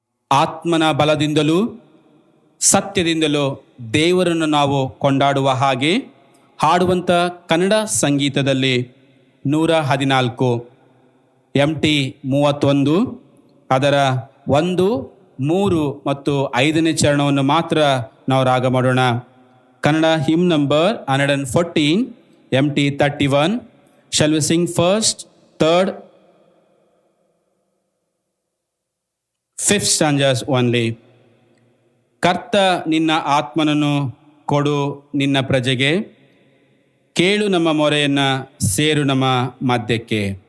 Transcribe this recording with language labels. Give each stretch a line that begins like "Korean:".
Kannada: ಆತ್ಮನ ಬಲದಿಂದಲೂ ಸತ್ಯದಿಂದಲೂ ದೇವರನ್ನು ನಾವು ಕೊಂಡಾಡುವ ಹಾಗೆ ಹಾಡುವಂಥ ಕನ್ನಡ ಸಂಗೀತದಲ್ಲಿ 114 MT 31 ಅದರ 1, 3 ಮತ್ತು 5ನೇ ಚರಣವನ್ನು ಮಾತ್ರ ನಾವು ರಾಗ ಮಾಡೋಣ. Kannada him number 114 MT 31.
English: Shall we sing first, third, 5th stanzas only.
Kannada: ಕರ್ತ ನಿನ್ನ ಆತ್ಮನನ್ನು ಕೊಡು ನಿನ್ನ ಪ್ರಜೆಗೆ, ಕೇಳು ನಮ್ಮ ಮೊರೆಯನ್ನ, ಸೇರು ನಮ್ಮ ಮಧ್ಯಕ್ಕೆ.